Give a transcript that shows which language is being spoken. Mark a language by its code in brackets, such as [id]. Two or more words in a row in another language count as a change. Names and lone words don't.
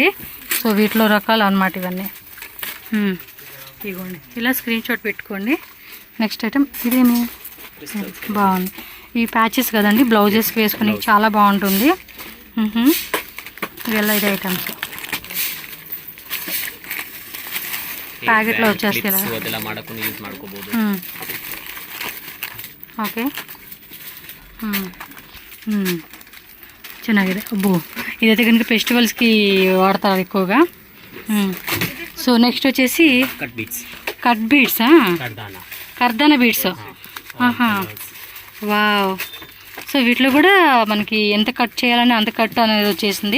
[te] సో వీటిలో రకాలు అన్నమాట ఇవన్నీ. ఇదిగోండి ఇలా [en] screen shot [te] పెట్టుకోండి. [en] next item [te] ఇదేమి బాగుంది. ఈ ప్యాచెస్ కదండి బ్లౌజెస్కి వేసుకుని చాలా బాగుంటుంది. ఇవెಲ್ಲ ఇది [en] items packet [te] వచ్చేస్తాయి. [kn] ಓಕೆ ಚೆನ್ನಾಗಿದೆ. [te] ಅಬ್ಬೋ ఇదైతే కనుక ఫెస్టివల్స్కి వాడతారు ఎక్కువగా. సో నెక్స్ట్ వచ్చేసి [en] cut beads, kardana beads. [te] వావ్. సో వీటిలో కూడా మనకి ఎంత కట్ చేయాలని అంత కట్ అనేది వచ్చేసింది.